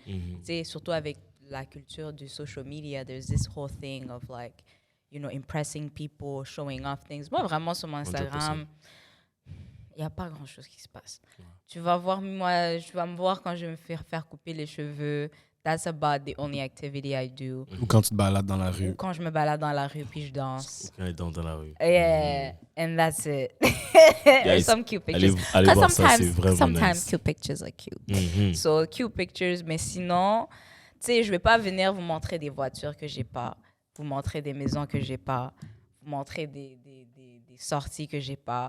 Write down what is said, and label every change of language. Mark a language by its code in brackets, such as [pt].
[fr] Tu sais, surtout avec la culture du social media, [en] there's this whole thing of like, impressing people, showing off things. [fr] Moi, vraiment, sur mon Instagram, il n'y a pas grand-chose qui se passe. Tu vas me voir quand je vais me faire couper les cheveux. [en] That's about the only activity I do. [fr] Ou quand tu te balades dans la rue. Ou quand je me balade dans la rue puis je danse. Ou quand elle danse dans la rue. [en] Yeah, and that's it. Guys, Some cute pictures. [fr] Allez voir ça, c'est vraiment [en] sometimes nice. cute pictures are cute. So, cute pictures, [fr] mais sinon, tu sais, je vais pas venir vous montrer des voitures que j'ai pas, vous montrer des maisons que j'ai pas, vous montrer des sorties que j'ai pas.